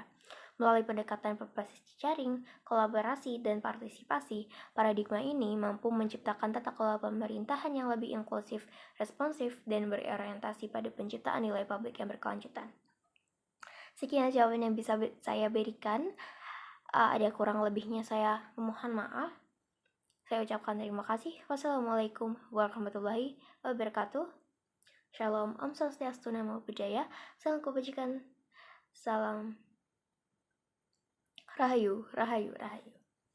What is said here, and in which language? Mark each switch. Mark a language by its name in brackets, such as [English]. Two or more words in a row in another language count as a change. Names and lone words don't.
[Indonesian] Melalui pendekatan berbasis jejaring, kolaborasi, dan partisipasi, paradigma ini mampu menciptakan tata kelola pemerintahan yang lebih inklusif, responsif, dan berorientasi pada penciptaan nilai publik yang berkelanjutan. Sekian jawaban yang bisa saya berikan. Ada kurang lebihnya saya memohon maaf. Saya ucapkan terima kasih. [Arabic] والسلام عليكم ورحمة الله وبركاته. [Indonesian] Shalom, [Sanskrit] Om Swastiastu, [Pali] Namo Buddhaya, [Indonesian] salam kebajikan, salam Rahayu, Rahayu, Rahayu.